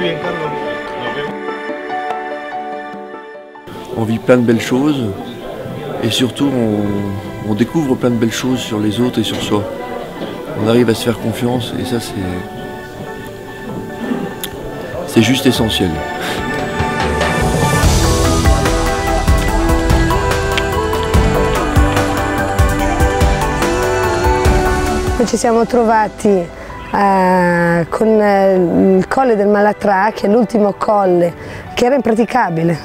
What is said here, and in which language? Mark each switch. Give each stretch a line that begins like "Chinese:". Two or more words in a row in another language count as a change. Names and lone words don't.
French: On vit plein de belles choses Et surtout, on découvre plein de belles choses sur les autres et sur soi. On arrive à se faire confiance et ça, c'est juste essentiel.
Italian: Noi ci siamo trovati con il colle del Malatrà, che è l'ultimo colle, che era impraticabile.